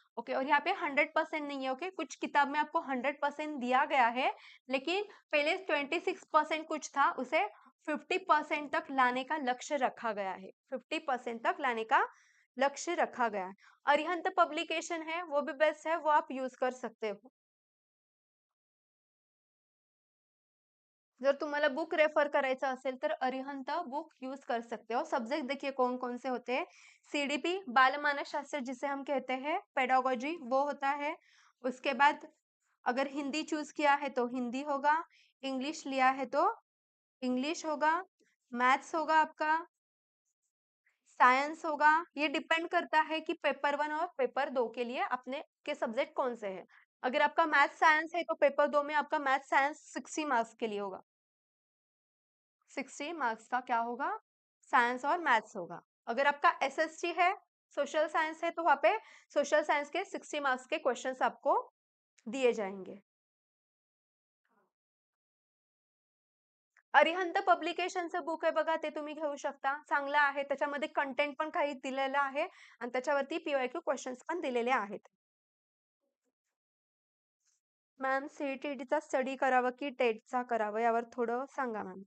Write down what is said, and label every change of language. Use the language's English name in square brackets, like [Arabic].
[Hindi] Okay, और यहाँ पे 100% नहीं है। ओके, कुछ किताब में आपको 100% दिया गया है, लेकिन पहले 26% कुछ था, उसे 50% तक लाने का लक्ष्य रखा गया है। 50% तक लाने का लक्ष्य रखा गया है। अरिहंत पब्लिकेशन है, वो भी बेस्ट है, वो आप यूज कर सकते हो। [Marathi] जर तुम्हाला बुक रेफर करायचं असेल तर अरिहंत बुक यूज [Hindi] कर सकते हो। सब्जेक्ट देखिए कौन कौन से होते हैं। सीडीपी बाल मानसशास्त्र जिसे हम कहते हैं, पेडागोजी वो होता है। उसके बाद अगर हिंदी चूज किया है तो हिंदी होगा, इंग्लिश लिया है तो इंग्लिश होगा, मैथ्स होगा आपका, साइंस होगा। ये डिपेंड करता है कि पेपर 1 और पेपर 2 के लिए अपने के सब्जेक्ट कौन से हैं। अगर आपका मैथ साइंस है तो पेपर 2 में आपका मैथ साइंस 60 मार्क्स के लिए होगा। 60 मार्क्स का क्या होगा? साइंस और मैथ्स होगा। अगर आपका एसएसटी है, सोशल साइंस है, तो वहां पे सोशल साइंस के 60 मार्क्स के क्वेश्चंस आपको दिए जाएंगे। [Marathi] अरिहंत पब्लिकेशनचं बुक आहे बघा, ते तुम्ही घेऊ शकता, चांगलं आहे। त्याच्यामध्ये कंटेंट पण काही दिलेलं आहे आणि त्याच्यावरती पीवायक्यू क्वेश्चन्स पण दिलेले आहेत। मॅम सीईटीचा स्टडी करावं की टेटचा करावं यावर थोडं सांगा मॅम।